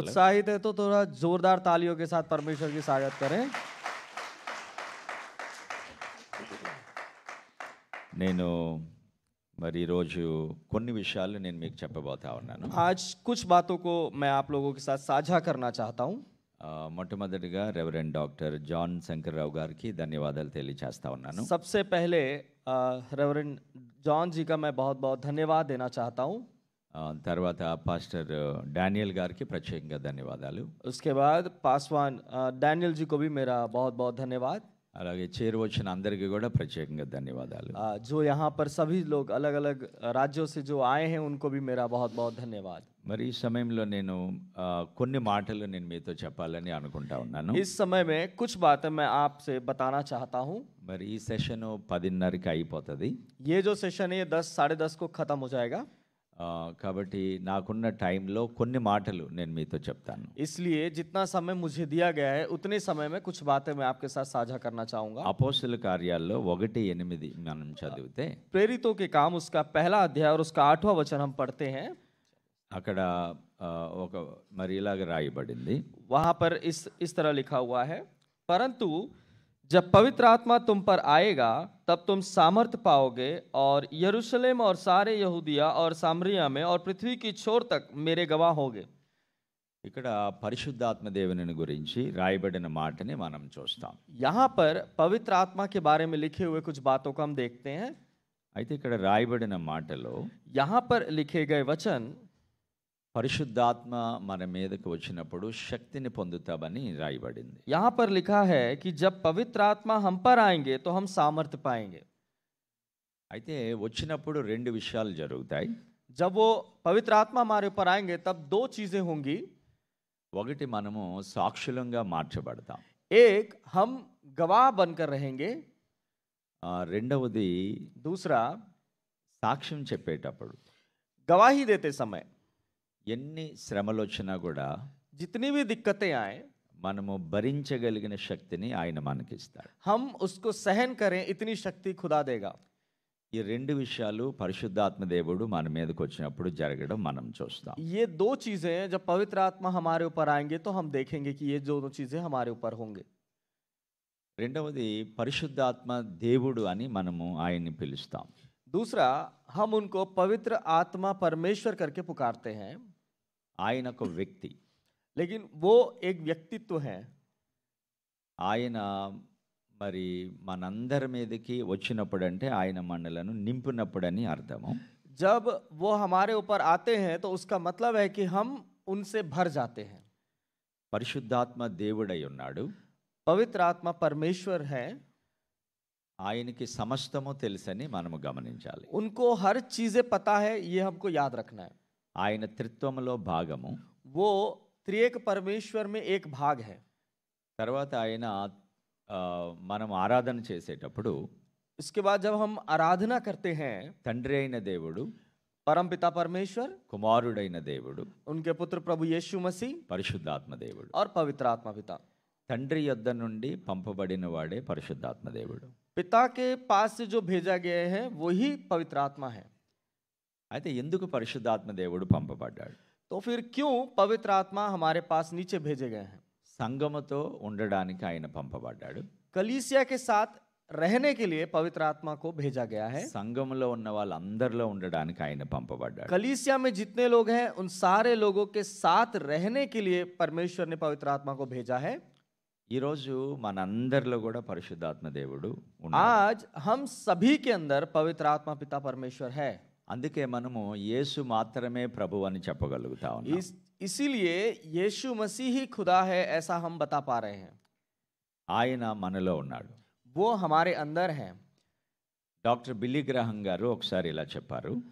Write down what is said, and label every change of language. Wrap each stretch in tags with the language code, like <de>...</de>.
<hi>उत्साहित हैं तो थोड़ा जोरदार तालियों के साथ परमेश्वर की स्वागत करें।</hi> <te>నేను మరి ఈరోజు కొన్ని విషయాలు నేను మీకు చెప్పబోతా ఉన్నాను.</te> <hi>आज कुछ बातों को मैं आप लोगों के साथ साझा करना चाहता हूँ।</hi> <te>మొట్టమొదటిగా రెవరెండ్ డాక్టర్ జాన్ శంకర్రావు గారికి ధన్యవాదాలు తెలియజేస్తా ఉన్నాను.</te> <hi>सबसे पहले रेवरेंड जॉन जी का मैं बहुत बहुत धन्यवाद देना चाहता हूँ।</hi> <te>తర్వాత పాస్టర్ డానియల్ గారికి ప్రత్యేకంగా ధన్యవాదాలు.</te> <hi>उसके बाद पासवान डैनियल जी को भी मेरा बहुत बहुत धन्यवाद।</hi> <te>అలాగే చేరువచ్చిన అందరికీ కూడా ప్రత్యేకంగా ధన్యవాదాలు.</te> <hi>जो यहाँ पर सभी लोग अलग अलग राज्यों से जो आए हैं उनको भी मेरा बहुत बहुत धन्यवाद।</hi> <te>మరి ఈ సమయంలో నేను కొన్ని మాటలు నేను మీతో చెప్పాలని అనుకుంటా ఉన్నాను.</te> <hi>इस समय में कुछ बातें मैं आपसे बताना चाहता हूँ।</hi> <te>మరి ఈ సెషన్ 10:30కి అయిపోతుంది.</te> <hi>ये जो सेशन है ये 10 साढ़े 10 को ख़त्म हो जाएगा।</hi> <te>కాబట్టి నాకున్న టైంలో కొన్ని మాటలు నేను మీతో చెప్తాను.</te> <hi>इसलिए जितना समय मुझे दिया गया है उतने समय में कुछ बातें मैं आपके साथ साझा करना चाहूँगा।</hi> <te>అపోస్తలుల కార్యాల్లో 1:8 మనం చదివితే</te> <hi>प्रेरितों के काम उसका पहला अध्याय और उसका 8वां वचन हम पढ़ते हैं।</hi> <te>అక్కడ ఒక మరి ఇలాగ రాయబడింది.</te> <hi>वहाँ पर इस तरह लिखा हुआ है, परंतु जब पवित्र आत्मा तुम पर आएगा तब तुम सामर्थ पाओगे और यरूशलेम और सारे यहूदिया और सामरिया में और पृथ्वी की छोर तक मेरे गवाह होगे।</hi> <te>ఇక్కడ పరిశుద్ధాత్మ దేవుని గురించి రాయబడిన మాటని మనం చూస్తాం.</te> <hi>यहाँ पर पवित्र आत्मा के बारे में लिखे हुए कुछ बातों को हम देखते हैं।</hi> <te>అయితే ఇక్కడ రాయబడిన మాటలో</te> <hi>यहाँ पर लिखे गए वचन</hi> <te>పరిశుద్ధాత్మ మన మీదకి వచ్చినప్పుడు శక్తిని పొందుతామని రాయబడింది.</te> <hi>यहाँ पर लिखा है कि जब पवित्र आत्मा हम पर आएंगे तो हम सामर्थ्य पाएंगे।</hi> <te>అయితే వచ్చినప్పుడు రెండు విషయాలు జరుగుతాయి.</te> <hi>जब वो पवित्र आत्मा हमारे ऊपर आएंगे तब दो चीजें होंगी।</hi> <te>ఒకటి మనము సాక్షులంగా మార్చబడతాం.</te> <hi>एक, हम गवाह बनकर रहेंगे।</hi> <te>రెండవది</te> <hi>दूसरा,</hi> <te>సాక్ష్యం చెప్పేటప్పుడు</te> <hi>गवाही देते समय</hi> <te>ఎన్ని శ్రమలు వచ్చినా కూడా</te> <hi>जितनी भी दिक्कतें आए</hi> <te>మనము భరించగలిగిన శక్తిని ఆయన మనకిస్తాడు.</te> <hi>हम उसको सहन करें इतनी शक्ति खुदा देगा।</hi> <te>ఈ రెండు విషయాలు పరిశుద్ధాత్మ దేవుడు మన మీదకి వచ్చినప్పుడు జరగడం మనం చూస్తాం.</te> <hi>ये दो चीजें जब पवित्र आत्मा हमारे ऊपर आएंगे तो हम देखेंगे कि ये दोनों चीजें हमारे ऊपर होंगे।</hi> <te>రెండవది పరిశుద్ధాత్మ దేవుడు అని మనము ఆయన్ని పిలుస్తాం.</te> <hi>दूसरा, हम उनको पवित्र आत्मा परमेश्वर करके पुकारते हैं।</hi> <te>ఆయన ఒక వ్యక్తి.</te> <hi>लेकिन वो एक व्यक्तित्व है।</hi> <te>ఆయన మరి మనందరి మీదకి వచ్చినప్పుడు అంటే ఆయన మనలను నింపినప్పుడని అర్థము.</te> <hi>जब वो हमारे ऊपर आते हैं तो उसका मतलब है कि हम उनसे भर जाते हैं।</hi> <te>పరిశుద్ధాత్మ దేవుడై ఉన్నాడు.</te> <hi>पवित्र आत्मा परमेश्वर है।</hi> <te>ఆయనకి సమస్తము తెలుసని మనము గమనించాలి.</te> <hi>उनको हर चीजें पता है, ये हमको याद रखना है।</hi> <te>ఆయన త్రిత్వములో భాగము.</te> <hi>वो त्रिएक परमेश्वर में एक भाग है।</hi> <te>తర్వాత ఆయన మనం ఆరాధన చేసేటప్పుడు</te> <hi>इसके बाद जब हम आराधना करते हैं,</hi> <te>తండ్రి అయిన దేవుడు,</te> <hi>परमपिता परमेश्वर,</hi> <te>కుమారుడైన దేవుడు,</te> <hi>उनके पुत्र प्रभु यीशु मसीह</hi> <te>పరిశుద్ధాత్మ దేవుడు.</te> <hi>और पवित्र आत्मा पिता।</hi> <te>తండ్రి యొద్ద నుండి పంపబడిన వాడే పరిశుద్ధాత్మ దేవుడు.</te> <hi>पिता के पास से जो भेजा गया है वही पवित्र आत्मा है।</hi> <te>అయితే ఎందుకు పరిశుద్ధాత్మ దేవుడు పంపబడ్డాడు?</te> <hi>तो फिर क्यों पवित्र आत्मा हमारे पास नीचे भेजे गए हैं?</hi> <te>సంఘముతో ఉండడానికి ఆయన పంపబడ్డాడు.</te> <hi>कलीसिया के साथ रहने के लिए पवित्र आत्मा को भेजा गया है।</hi> <te>సంఘములో ఉన్న వాళ్ళందరిలో ఉండడానికి ఆయన పంపబడ్డాడు.</te> <hi>कलीसिया में जितने लोग हैं उन सारे लोगों के साथ रहने के लिए परमेश्वर ने पवित्र आत्मा को भेजा है।</hi> <te>ఈరోజు మనందరిలో కూడా పరిశుద్ధాత్మ దేవుడు ఉన్నాడు.</te> <hi>आज हम सभी के अंदर पवित्र आत्मा पिता परमेश्वर है।</hi> <te>అందుకే మనము యేసు మాత్రమే ప్రభు అని చెప్పగలుగుతా ఉన్నాం.</te> <hi>इसीलिए यीशु मसीह ही खुदा है ऐसा हम बता पा रहे हैं।</hi> <te>ఆయన మనలో ఉన్నాడు.</te> <hi>वो हमारे अंदर हैं।</hi> <te>డాక్టర్ బిల్లీ గ్రహం గారు ఒకసారి ఇలా చెప్పారు.</te>